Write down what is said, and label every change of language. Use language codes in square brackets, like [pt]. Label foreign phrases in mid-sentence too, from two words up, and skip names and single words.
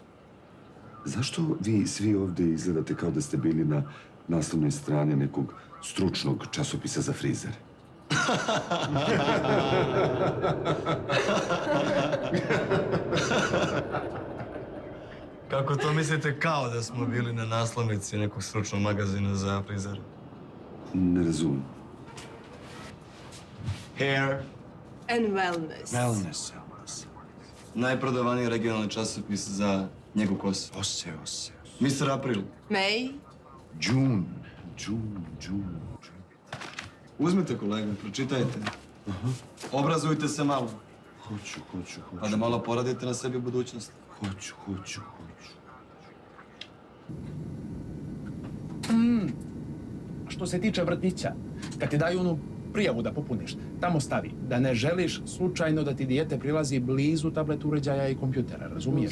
[bs] Zašto vi svi ovdje izgledate kao da ste bili na naslovnoj strani nekog stručnog časopisa za frizere? Kako to mislite kao da smo bili na naslovnici nekog stručnog magazina za frizere? Ne razumijem. [en] Hair And wellness. Wellness. [bs] Najprodavaniji regionalni časopis za njegu kose. Ose. [en] Mr. April. May. June. [bs] Uzmite, kolega, pročitajte. Obrazujte se malo. Hoću. Pa da malo poradite na sebi u budućnosti. Hoću. Što se tiče vrtića, kad ti daju onu prijavu da popuniš, tamo stavi da ne želiš slučajno da ti dijete prilazi blizu tablet uređaja i kompjutera, razumiješ?